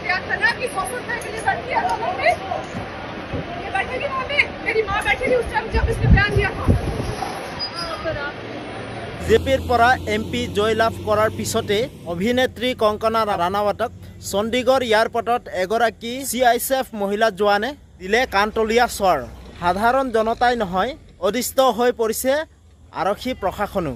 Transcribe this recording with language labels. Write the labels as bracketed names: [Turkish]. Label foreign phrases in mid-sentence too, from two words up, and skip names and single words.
[Hindi] तना कि ससुर के लिए बैठी है रोड पे, ये बैठेगी वहाँ पे, मेरी माँ बैठी थी उस टाइम जब इसने बयान दिया था। [Assamese] বিজেপিৰ পৰা এমপি জয়লাভ কৰাৰ পিছতে অভিনেত্ৰী কংকনা ৰাণাৱতক চণ্ডীগড় এয়াৰপৰ্টত এগৰাকী CISF মহিলা জোৱানে দিলে কাণতলীয়া স্বৰ। সাধাৰণ জনতাই নহয় অদিষ্ট হৈ পৰিছে আৰক্ষী প্ৰশাসনো।